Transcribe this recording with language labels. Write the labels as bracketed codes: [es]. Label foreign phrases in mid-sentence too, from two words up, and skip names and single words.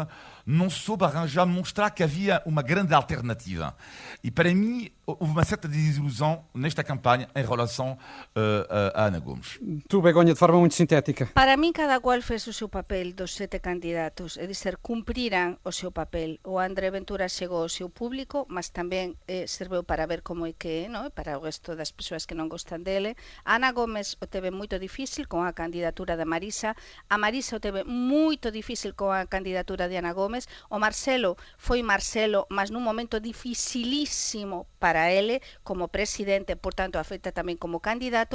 [pt] Não soube arranjar, mostrar que havia uma grande alternativa. E para mim houve uma certa desilusão nesta campanha em relação a Ana Gomes. Tu, Begonha, de forma muito sintética. [gl] Para mim, cada qual fez o seu papel dos 7 candidatos, é dizer, cumpriran o seu papel. O André Ventura chegou ao seu público, mas tamén serveu para ver como é que é, non? Para o resto das persoas que non gostan dele. Ana Gómez o teve moito difícil con a candidatura da Marisa. A Marisa o teve moito difícil con a candidatura de Ana Gómez. O Marcelo foi Marcelo, mas nun momento dificilísimo para ele como presidente, por tanto afecta tamén como candidato.